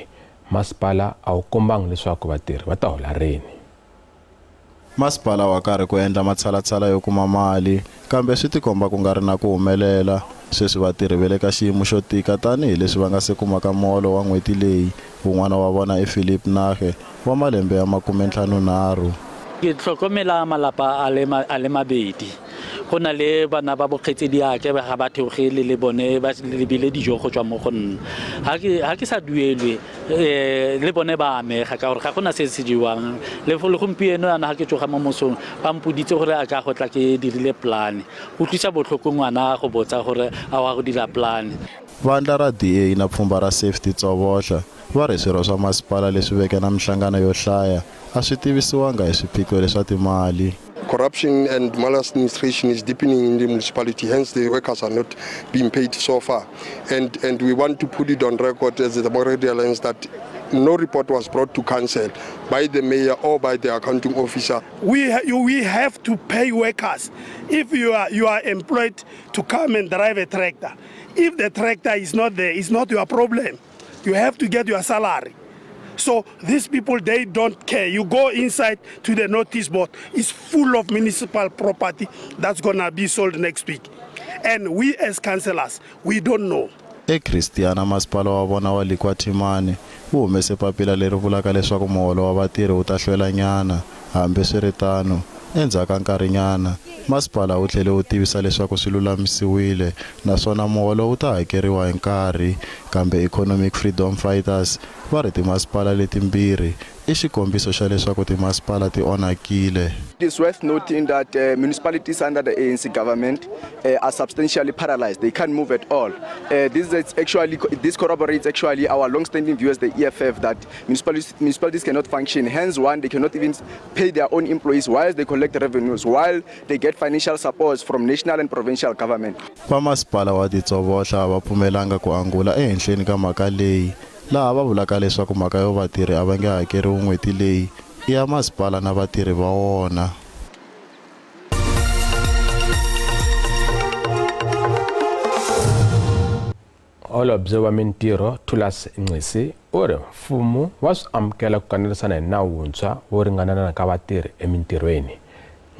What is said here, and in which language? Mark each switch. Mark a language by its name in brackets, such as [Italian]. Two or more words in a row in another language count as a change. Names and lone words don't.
[Tsonga] Masipala a wu kombanga leswaku vatirhi va ta hola rini. Masipala wa karhi ku endla matshalatshala yo kuma mali kambe swi tikomba ku nga ri na ku humelela. Sweswi vatirhi ve le ka xiyimo xo tika tanihi leswi va nga se kumaka muholo wa n'hweti leyi. Wun'wana wa vona Philip Nage wa malembe ya 53. [Tswana] Ke tlhokomela malapa a le mabedi. Go na le bana ba bokgetsedi ake ba ga ba theogele le bone ba lebile dijo go tswa mo go nna. Ha ke sa duelwe le bone ba amega ka gore ga gona se se diwang. Le gompieno ana ha ke tsoga mo mosong ba mpoditse gore a ka go tla ke dirile plan. Go tlisa botlhoko ngwana go botsa gore a wa go dira plan. [Tsonga] Vandla ra DA na pfhumba ra Safety Tsobotla va ri swirho swa masipala leswi veke na mihlangano yo hlaya a swi tivisiwanga hi swiphiqo leswa timali. [English] Corruption and maladministration is deepening in the municipality, hence the workers are not being paid so far. And we want to put it on record as the Democratic Alliance that no report was brought to council by the mayor or by the accounting officer. We have to pay workers. If you are employed to come and drive a tractor, if the tractor is not there, it's not your problem. You have to get your salary. So these people, they don't care. You go inside to the notice board, it's full of municipal property that's gonna be sold next week. And we as councillors, we don't know. [Tsonga] Christiana masipala wa vona wa Likwatimane u humese papila leri vulaka leswaku muholo wa vatirhi wu ta hlwela nyana hambi swiritano. Endzhaku nkarhi nyana masipala wu tlhele wu tivisa leswaku swi lulamisiwile naswona muholo wu ta hakeriwa hi nkarhi kambe Economic Freedom Fighters va ri timasipala letimbirhi i xikombiso xa leswaku timasipala ti onhakile. [English] It is worth noting that municipalities under the ANC government are substantially paralyzed. They can't move at all. This corroborates actually our long-standing view as the EFF that municipalities cannot function. Hence, one, they cannot even pay their own employees while they collect revenues, while they get financial supports from national and provincial government. [Tsonga] Vamasipala wa Ditsobotla va pfumelanga ku angula ehenhleni ka mhaka leyi laha va vulaka leswaku mhaka yo vatirhi a va nge hakeriwi n'hweti leyi i ya masipala na vatirhi va wona. Holobye wa mintirho Thulas Nxesi u ri mfumo wa swi amukela ku kanerisana hi nawu wuntshwa wo ringanana ka vatirhi emintirhweni.